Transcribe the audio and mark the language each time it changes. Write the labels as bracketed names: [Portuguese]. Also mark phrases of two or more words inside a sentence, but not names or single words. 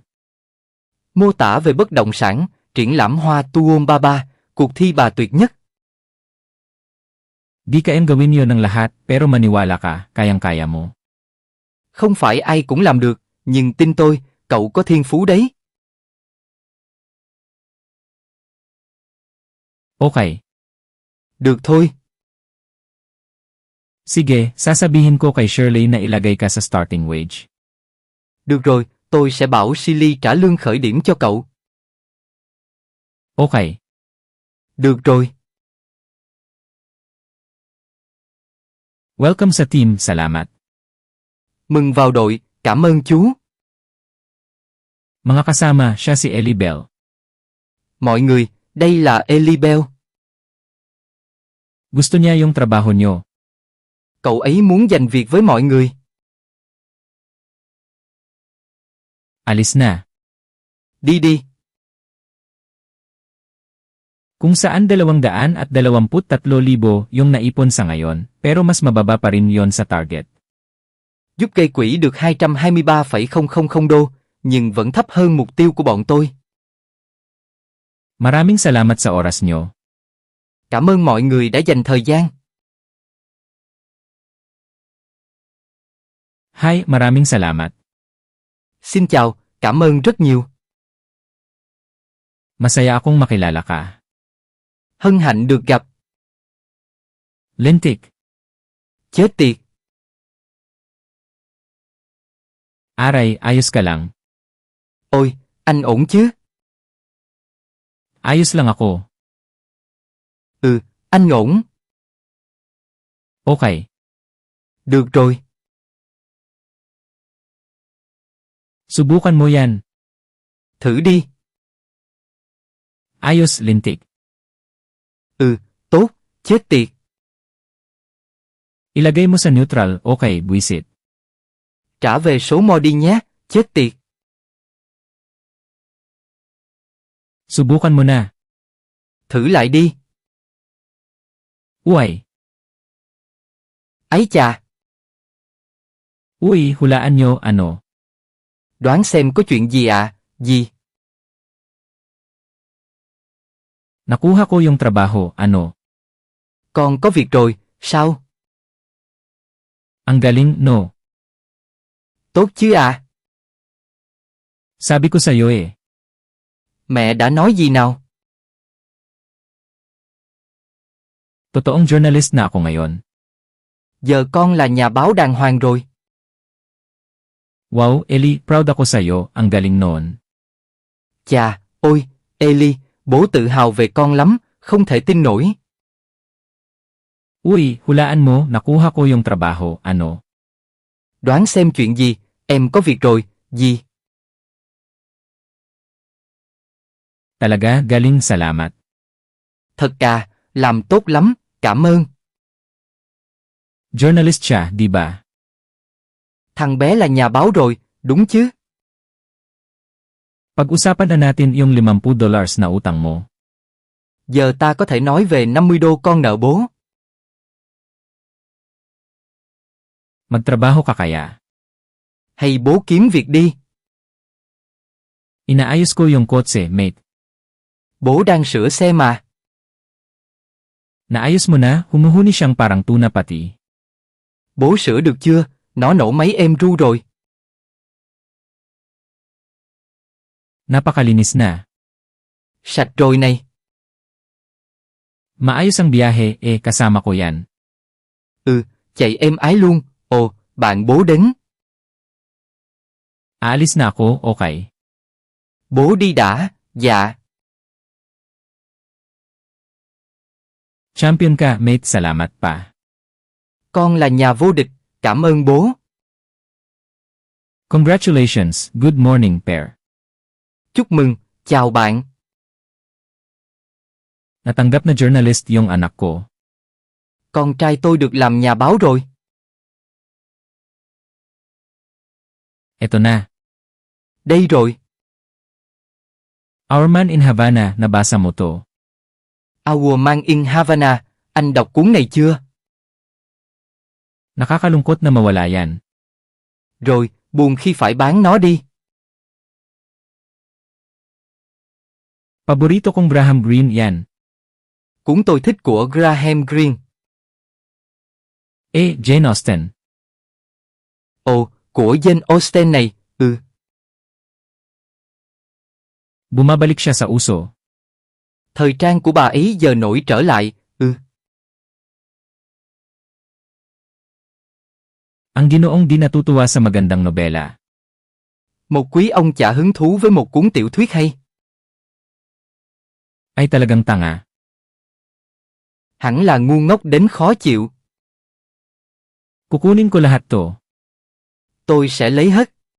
[Vietnamese] Mô tả về bất động sản, triển lãm hoa Tuombaba, cuộc thi bà tuyệt nhất. [Filipino] Di kayang gawin yon ng lahat, pero maniwala ka, kayang-kaya mo. [Vietnamese] Không phải ai cũng làm được, nhưng tin tôi, cậu có thiên phú đấy. [Filipino] Okay. [Vietnamese] Được thôi. [Filipino] Sige, sasabihin ko kay Shirley na ilagay ka sa [English] starting wage. [Vietnamese] Được rồi, tôi sẽ bảo Silly trả lương khởi điểm cho cậu. [Filipino] Okay. [Vietnamese] Được rồi. [Filipino] Welcome sa team, salamat. [Vietnamese] Mừng vào đội, cảm ơn chú. [Filipino] Mga kasama, siya si Ellie Bell. [Vietnamese] Mọi người, đây là Ellie Bell. [Filipino] Gusto niya yung trabaho nyo. [Vietnamese] Cậu ấy muốn giành việc với mọi người. [Filipino] Alis na. [Vietnamese] Đi đi. [Filipino] Kung saan 223,000 yung naipon sa ngayon, pero mas mababa pa rin yon sa target. [Vietnamese] Giúp gây quỹ được 223,000 đô, nhưng vẫn thấp hơn mục tiêu của bọn tôi. [Filipino] Maraming salamat sa oras nyo. [Vietnamese] Cảm ơn mọi người đã dành thời gian. [Filipino] Hi, maraming salamat. [Vietnamese] Xin chào, cảm ơn rất nhiều. [Filipino] Masaya akong makilala ka. [Vietnamese] Hân hạnh được gặp. [Filipino] Lintik. [Vietnamese] Chết tiệt. [Filipino] Aray, ayos ka lang. [Vietnamese] Ôi, anh ổn chứ? [Filipino] Ayos lang ako. [Vietnamese] Ừ, anh ổn. [Filipino] Okay. [Vietnamese] Được rồi. [Filipino] Subukan mo yan. [Vietnamese] Thử đi. [Filipino] Ayos, Lintik. [Vietnamese] Ừ, tốt, chết tiệt. [Filipino] Ilagay mo sa neutral, okay, buisit. [Vietnamese] Trả về số mo đi nhé, chết tiệt. [Filipino] Subukan mo na. [Vietnamese] Thử lại đi. [Filipino] Uy. [Vietnamese] Ấy chà. [Filipino] Uy, hulaan nyo, ano? [Vietnamese] Đoán xem có chuyện gì ạ, gì? [Filipino] Nakuha ko yung trabaho, ano? [Vietnamese] Con có việc rồi, sao? [Filipino] Ang galing, no? [Vietnamese] Tốt chứ à? [Filipino] Sabi ko sa'yo eh. [Vietnamese] Mẹ đã nói gì nào? [Filipino] Totoong journalist na ako ngayon. [Vietnamese] Giờ con là nhà báo đàng hoàng rồi. [Filipino] Wow, Ellie, proud ako sa'yo, ang galing noon. [Vietnamese] Chà, ôi, Ellie, bố tự hào về con lắm, không thể tin nổi. [Filipino] Uy, hulaan mo, nakuha ko yung trabaho, ano? [Vietnamese] Đoán xem chuyện gì, em có việc rồi, gì? [Filipino] Talaga, galing, salamat. [Vietnamese] Thật à, làm tốt lắm, cảm ơn. [Filipino] Journalist siya, di ba? [Vietnamese] Thằng bé là nhà báo rồi, đúng chứ? [Filipino] Pag-usapan na natin yung $50 na utang mo. [Vietnamese] Giờ ta có thể nói về 50 đô con nợ bố. [Filipino] Magtrabaho ka kaya? [Vietnamese] Hay bố kiếm việc đi. [Filipino] Inaayos ko yung kotse, mate. [Vietnamese] Bố đang sửa xe mà. [Filipino] Naayos mo na, humuhuni siyang parang tuna pati. [Vietnamese] Bố sửa được chưa, nó nổ máy êm ru rồi. [Filipino] Napakalinis na. [Vietnamese] Sạch rồi này. [Filipino] Maayos ang biyahe, kasama ko yan. [Vietnamese] Ừ, chạy êm ái luôn, ồ, bạn bố đến. [Filipino] Aalis na ako, okay. [Vietnamese] Bố đi đã, dạ. [Filipino] Champion ka, mate, salamat pa. [Vietnamese] Con là nhà vô địch, cảm ơn bố. [English] Congratulations, good morning, pair. [Vietnamese] Chúc mừng, chào bạn. [Filipino] Natanggap na journalist yung anak ko. [Vietnamese] Con trai tôi được làm nhà báo rồi. [Filipino] Eto na. [Vietnamese] Đây rồi. [Filipino] Our Man in Havana, nabasa mo to. [Vietnamese] Our Man in Havana, anh đọc cuốn này chưa? [Filipino] Nakakalungkot na mawala yan. [Vietnamese] Rồi, buồn khi phải bán nó đi. [Filipino] Paborito kong Graham Greene yan. [Vietnamese] Cuốn tôi thích của Graham Greene. [Filipino] Jane Austen. [Vietnamese] Ồ, của Jane Austen này, ừ. [Filipino] Bumabalik siya sa uso. [Vietnamese] Thời trang của bà ấy giờ nổi trở lại, ừ. [Filipino] Ang Ginoong di natutuwa sa magandang nobela. [Vietnamese] Một quý ông chả hứng thú với một cuốn tiểu thuyết hay. [Filipino] Ay talagang tanga. [Vietnamese] Hẳn là ngu ngốc đến khó chịu. [Filipino] Kukunin ko lahat to. [Vietnamese] Tôi sẽ lấy hết.